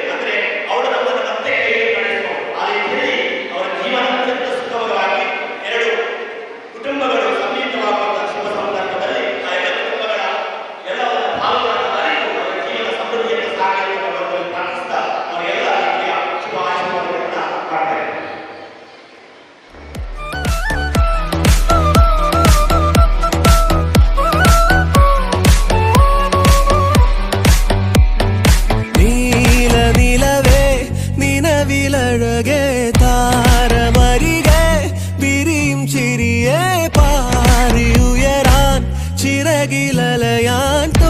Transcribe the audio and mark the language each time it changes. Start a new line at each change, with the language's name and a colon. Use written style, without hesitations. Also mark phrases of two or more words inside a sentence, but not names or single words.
Kannada: ಅಂದ್ರೆ ಅವಳು ನಮ್ಮನ್ನು ಮತ್ತೆ ಕೈಯಲ್ಲಿ ನಡೆಸಬಹುದು. ಆ ರೀತಿಯಲ್ಲಿ ಅವರ ಜೀವನ ಅತ್ಯಂತ ಸುಖವಾಗಿ ಎರಡು ಕುಟುಂಬಗಳು ಸಂಯುಕ್ತವಾಗುವಂತಹ ಶುಭ ಸಂದರ್ಭದಲ್ಲಿ ಆ ಎಲ್ಲ ಕುಟುಂಬಗಳ ಎಲ್ಲ ಭಾವಗಳನ್ನು ಅರಿತು ಅವರ ಜೀವನ ಸಮೃದ್ಧಿಯನ್ನು ಸಾಗಲಿ ಎಂದು ಭಗವಂತನಲ್ಲಿ ಪ್ರಾರ್ಥಿಸ್ತಾ ಅವರೆಲ್ಲ ರೀತಿಯ ಶುಭ ಆಶೀರ್ವಾದಗಳನ್ನು ಮಾಡ್ತಾರೆ.
Malayalam: നീല നിലവേ നിലവിലഴകെ താരമരികെ വിരിയും ചിരിയെ പാറിയുയരാൻ ചിറകിലലയാൻ